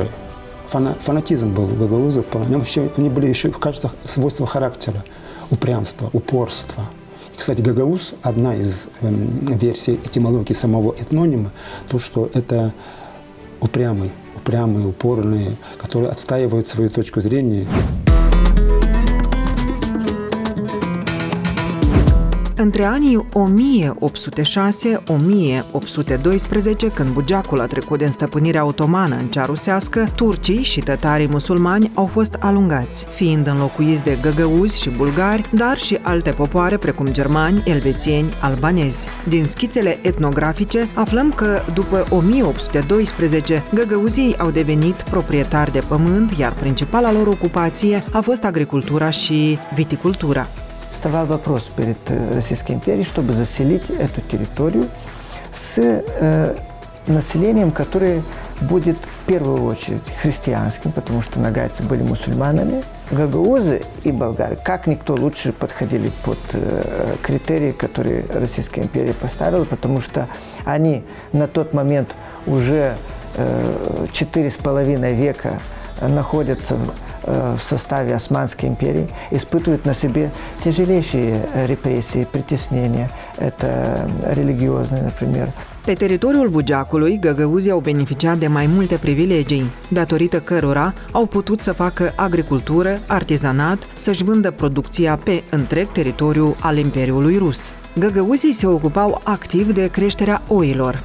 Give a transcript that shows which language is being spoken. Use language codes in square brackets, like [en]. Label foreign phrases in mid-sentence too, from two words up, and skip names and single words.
[ru] Фанатизм был у гагаузов. Они были еще в качестве свойства характера, упрямства, упорства. И, кстати, гагауз, одна из версий этимологии самого этнонима, то, что это упрямые, упорные, которые отстаивают свою точку зрения. [ro] Între anii 1806-1812, când Bugeacul a trecut din stăpânirea otomană în cea rusească, turcii și tătarii musulmani au fost alungați, fiind înlocuiți de găgăuzi și bulgari, dar și alte popoare precum germani, elvețieni, albanezi. Din schițele etnografice aflăm că după 1812, găgăuzii au devenit proprietari de pământ, iar principala lor ocupație a fost agricultura și viticultura. [ru] Вставал вопрос перед Российской империей, чтобы заселить эту территорию с населением, которое будет в первую очередь христианским, потому что нагайцы были мусульманами. Гагаузы и болгары, как никто лучше подходили под критерии, которые Российская империя поставила, потому что они на тот момент уже 4,5 века находятся в составе Османской империи, испытывают на себе тяжелейшие репрессии, притеснения. Это религиозные, например. [ro] Pe teritoriul Bugeacului, găgăuzii au beneficiat de mai multe privilegii, datorită cărora au putut să facă agricultură, artizanat, să-și vândă producția pe întreg teritoriul al Imperiului Rus. Găgăuzii se ocupau activ de creșterea oilor.